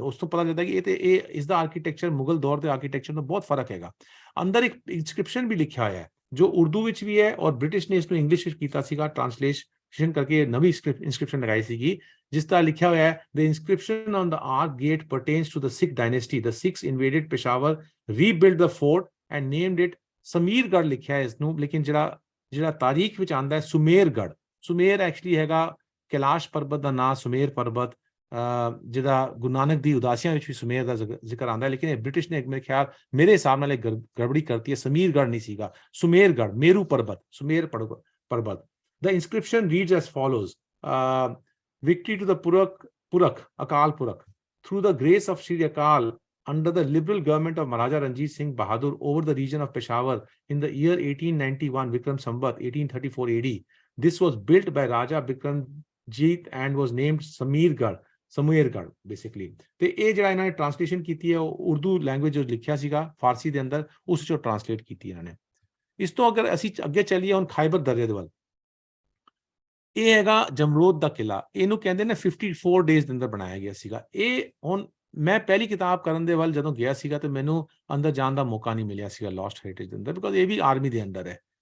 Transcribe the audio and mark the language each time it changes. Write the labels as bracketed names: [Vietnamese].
[Punjabi] ਉਸ ਤੋਂ ਪਤਾ ਲੱਗਦਾ ਕਿ ਇਹ ਇਸ ਦਾ ਆਰਕੀਟੈਕਚਰ ਮੁਗਲ ਦੌਰ ਦੇ ਆਰਕੀਟੈਕਚਰ ਤੋਂ ਬਹੁਤ ਫਰਕ ਹੈਗਾ। ਅੰਦਰ ਇੱਕ ਇਨਸਕ੍ਰਿਪਸ਼ਨ ਵੀ ਲਿਖਿਆ ਹੋਇਆ ਹੈ ਜੋ ਉਰਦੂ ਵਿੱਚ ਵੀ ਹੈ ਔਰ ਬ੍ਰਿਟਿਸ਼ ਨੇ ਇਸ ਨੂੰ ਇੰਗਲਿਸ਼ ਵਿੱਚ ਕੀਤਾ ਸੀਗਾ, ਟ੍ਰਾਂਸਲੇਸ਼ਨ ਕਰਕੇ ਨਵੀਂ ਇਨਸਕ੍ਰਿਪਸ਼ਨ ਲਗਾਈ ਸੀਗੀ, ਜਿਸ ਦਾ ਲਿਖਿਆ ਹੋਇਆ ਹੈ [English] the inscription on the arch gate pertains to the Sikh dynasty. The Sikhs invaded Peshawar, rebuilt the fort and named it Sumergarh [Punjabi] ਲਿਖਿਆ ਹੈ ਇਸ ਨੂੰ। ਲੇਕਿਨ ਜਿਹੜਾ ਤਾਰੀਖ ਵਿੱਚ ਆਂਦਾ ਹੈ ਸੁਮੇਰਗੜ੍ਹ, ਸੁਮੇਰ ਐਕਚੁਅਲੀ ਹੈਗਾ ਕੈਲਾਸ਼ ਪਰਬਤ ਦਾ ਨਾਂ, ਸੁਮੇਰ ਪਰਬਤ, ਜਿਹਦਾ ਗੁਰੂ ਨਾਨਕ ਦੀ ਉਦਾਸੀਆਂ ਵਿੱਚ ਵੀ ਸੁਮੇਰ ਦਾ ਜ਼ਿਕਰ ਆਂਦਾ ਹੈ। ਲੇਕਿਨ ਇਹ ਬ੍ਰਿਟਿਸ਼ ਨੇ ਮੇਰੇ ਹਿਸਾਬ ਨਾਲ ਗੜਬੜੀ ਕਰਤੀ ਹੈ, ਸਮੀਰਗੜ੍ਹ ਨਹੀਂ ਸੀਗਾ, ਸੁਮੇਰਗੜ੍ਹ, ਮੇਰੂ ਪਰਬਤ, ਸੁਮੇਰ ਪਰਬਤ। [English] The inscription reads as follows: victory to the Purakh, Akal Purakh, through the grace of Shri Akal, under the liberal government of Maharaja Ranjit Singh Bahadur over the region of Peshawar in the year 1891 Vikram Samvat 1834 AD. This was built by Raja Bikramjit and was named Sameergarh basically. [Punjabi] ਤੇ ਇਹ ਜਿਹੜਾ ਇਹਨਾਂ ਨੇ translation ਕੀਤੀ ਹੈ ਉਹ Urdu language ਜੋ ਲਿਖਿਆ ਸੀਗਾ ਫਾਰਸੀ ਦੇ ਅੰਦਰ, ਉਸ ਚੋਂ ਟ੍ਰਾਂਸਲੇਟ ਕੀਤੀ ਇਹਨਾਂ ਨੇ। ਇਸ ਤੋਂ ਅਗਰ ਅਸੀਂ ਅੱਗੇ ਚੱਲੀਏ ਹੁਣ ਖਾਈਬਰ ਦਰਿਆ ਦੇ ਵੱਲ, ਇਹ ਹੈਗਾ ਜਮਰੋਦ ਦਾ ਕਿਲਾ। ਇਹਨੂੰ ਕਹਿੰਦੇ ਨੇ 54 ਡੇਜ਼ ਦੇ ਅੰਦਰ ਬਣਾਇਆ ਗਿਆ ਸੀਗਾ। ਇਹ ਹੁਣ ਮੈਂ ਪਹਿਲੀ ਕਿਤਾਬ ਕਰਨ ਦੇ ਵੱਲ ਜਦੋਂ ਗਿਆ ਸੀਗਾ ਤੇ ਮੈਨੂੰ ਅੰਦਰ ਜਾਣ ਦਾ ਮੌਕਾ ਨਹੀਂ ਮਿਲਿਆ ਸੀਗਾ ਲੋਸਟ ਹੈਰੀਟੇਜ ਦੇ ਅੰਦਰ, ਬਿਕੋਜ਼ ਇਹ ਵੀ ਆਰਮੀ ਦੇ ਅੰਦਰ ਹੈ।